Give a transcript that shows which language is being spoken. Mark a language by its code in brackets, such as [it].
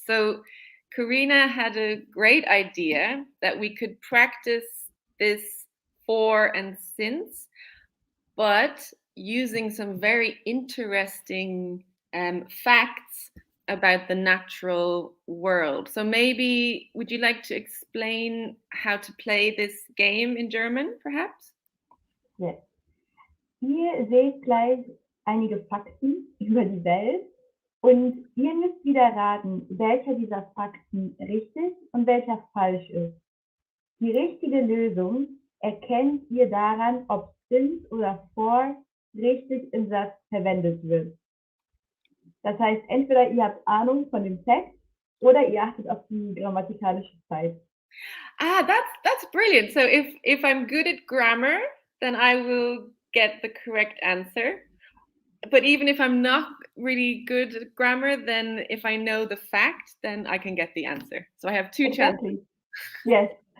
[en] So, Karina had a great idea that we could practice this for and since, but using some very interesting facts about the natural world. So, maybe would you like to explain how to play this game in German, perhaps? Yes. [de] Ihr seht gleich einige Fakten über die Welt und ihr müsst wieder raten, welcher dieser Fakten richtig und welcher falsch ist. Die richtige Lösung erkennt ihr daran, ob since oder for richtig im Satz verwendet wird. Das heißt, entweder ihr habt Ahnung von dem Text oder ihr achtet auf die grammatikalische Zeit. [en] Ah, that's brilliant. So if I'm good at grammar, then I will get the correct answer. But even if I'm not really good at grammar, then if I know the fact, then I can get the answer. So I have two chances. Exactly. Yes.